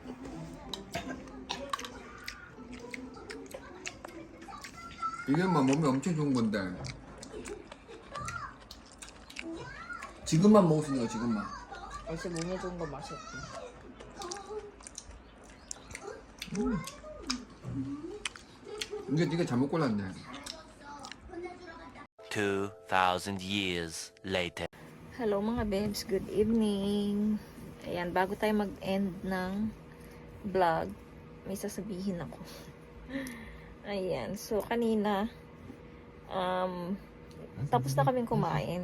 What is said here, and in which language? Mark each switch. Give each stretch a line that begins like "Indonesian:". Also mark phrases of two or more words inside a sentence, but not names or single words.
Korean: 이게 뭐 몸에 엄청 좋은 건데. 지금만 먹을 수 있는 거 지금만. 역시 몸에 좋은 거 맛있지. 네가 잘못 골랐네.
English: 2,000 years later. hello mga babes. Good evening.
Filipino: Ayan, bago tayo mag-end ng vlog, may sasabihin ako. Ayan, so kanina, tapos na kaming kumain.